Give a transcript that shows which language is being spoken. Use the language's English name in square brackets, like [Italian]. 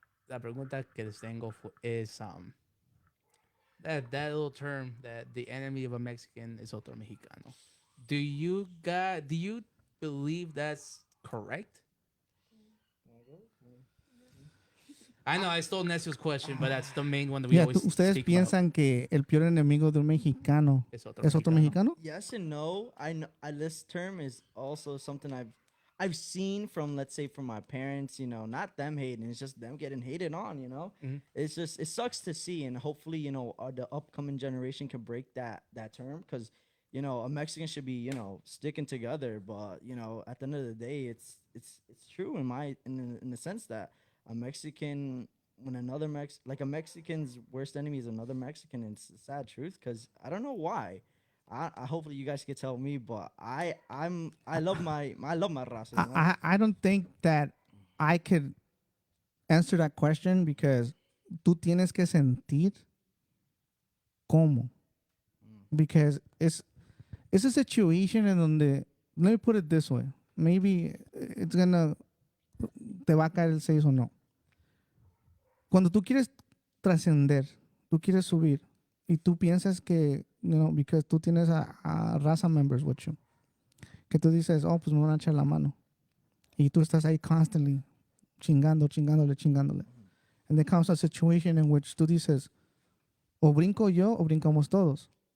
[Spanish] La pregunta que les tengo [English] is that little term that the enemy of a Mexican is [Spanish] otro mexicano. [English] Do you believe that's correct? I know I stole Necio's question, but that's the main one that we Yeah, always [Spanish] ustedes [English] speak [Spanish] piensan que el peor enemigo de un mexicano [English] about. [Spanish] es otro mexicano? [English] Yes and no. I know this term is also something I've seen from, let's say, from my parents. Not them hating, it's just them getting hated on. Mhm. It's just it sucks to see, and hopefully the upcoming generation can break that term, because a Mexican should be sticking together. But at the end of the day, it's true in the sense that a Mexican, when another a Mexican's worst enemy is another Mexican, and it's the sad truth, because I don't know why. I hopefully you guys can tell me, but I love my raza. I don't think that I could answer that question, because [Spanish] tú tienes que sentir cómo. [English] Because it's a situation [Spanish] en donde, [English] let me put it this way, maybe it's gonna, [Spanish] te va a caer el 6 o no. Cuando tú quieres trascender, tú quieres subir, y tú piensas que, because tú tienes a raza [English] members with you, [Spanish] que tú dices, oh, pues me van a echar la mano. Y tú estás ahí constantly chingándole. [English] And there comes a situation in which [Spanish] tú dices, o brinco yo o brincamos todos.